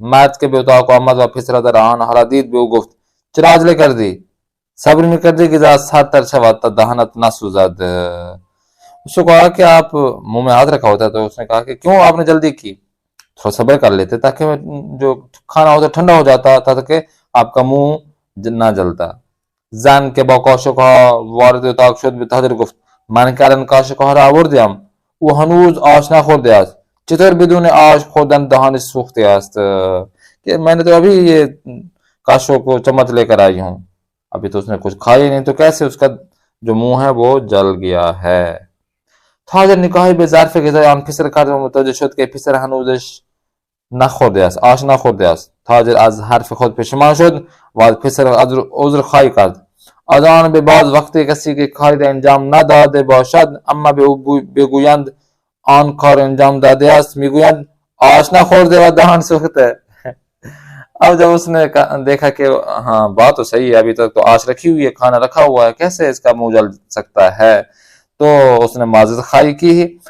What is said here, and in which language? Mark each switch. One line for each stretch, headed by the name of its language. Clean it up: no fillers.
Persian: مرد کے به اتاق آمد و پسر در آن حالا دید به او گفت چرا عجله کردی؟ صبر میکردی که سرتر شود تا دهنت نسوزد.
Urdu: اس کو کہا کہ آپ منہ میں ہاتھ رکھا ہوتا ہے تو اس نے کہا کہ کیوں آپ نے جلدی کی؟ تھوڑا صبر کر لیتے تاکہ جو کھانا ہوتا ٹھنڈا ہو جاتا تاکہ آپ کا منہ نہ جلتا.
Persian: زن که با کاشک ها وارد اتاق شد به تاجر گفت من که الان کاشک ها را آوردیم، او هنوز آش نخورده است، چطور بدون آش خوردن دهانش سوخته است؟
Urdu: کہ میں نے تو ابھی یہ کاشو کو چمچ لے کر آئی ہوں، ابھی تو اس نے کچھ کھایا نہیں، تو کیسے اس کا جو منہ ہے وہ جل گیا ہے.
Persian: تاجر نگاهی به ظرف غذای آن پسر کرد و متوجه شد که پسر هنوزش نخورده است، آش نخورده است. تاجر از حرف خود پشیمان شد و از پسر عذرخواهی کرد. از آن به بعد وقتی کسی که کاری را انجام نداده باشد اما به او بگویند آن کار انجام داده است میگویند آش نخورده و دهان سوخته.
Urdu: اب جب اس نے دیکھا کہ ہاں بات تو صحیح ہے، ابھی تک تو آش رکھی ہوئی ہے، کھانا رکھا ہوا ہے، کیسے اس کا منہ جل سکتا ہے، تو اس نے معذرت خواہی کی.